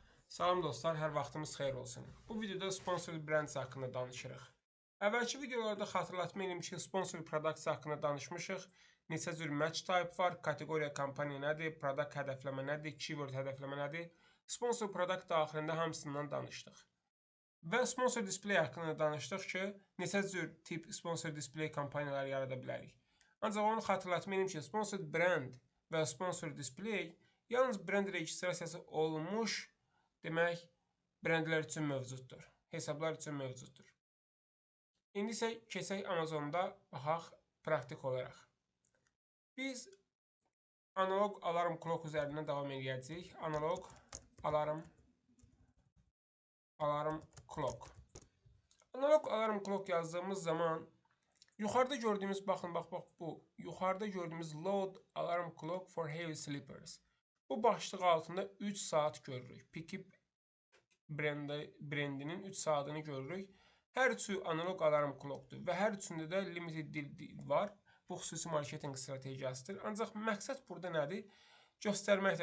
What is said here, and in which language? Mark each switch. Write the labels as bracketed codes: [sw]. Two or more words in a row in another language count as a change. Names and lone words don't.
[az] Salam dostlar, hər vaxtımız xeyir olsun. Bu videoda [en] sponsored brands [az] haqqında danışırıq. Əvvəlki videolarda xatırlatma edim ki, [en] sponsored products [az] haqqında danışmışıq. Neçə cür [en] match type [az] var, kateqoriya kampaniya nədir, product hədəfləmə nədir, keyword hədəfləmə nədir. [en] Sponsored product [az] daxilində hamısından danışdıq. Və [en] sponsor display [az] haqqında danışdıq ki, neçə cür tip [en] sponsor display [az] kampaniyaları yarada bilərik. Ancaq onu xatırlatma edim ki, [en] sponsored brand [az] və [en] sponsor display [az] yalnız brand registrasiyası olmuş demək, brendlər üçün mövcuddur. Hesablar üçün mövcuddur. İndi isə keçək Amazonda baxaq praktik olaraq. Biz [en] analog alarm clock [az] üzərindən davam edəcəyik. [en] Analog alarm clock. Analog alarm clock [az] yazdığımız zaman yuxarıda gördüyümüz, baxın, bax bu. Yuxarıda gördüyümüz [en] load alarm clock for heavy sleepers. [az] Bu başlıq altında 3 saat görürük. Pikip brendinin 3 saatını görürük. Hər üçü [en] analog alarm clockdur [az] və hər üçündə də limited dil var. Bu xüsusi marketinq strategiyasıdır. Ancaq məqsəd burada nədir? Göstərməkdir.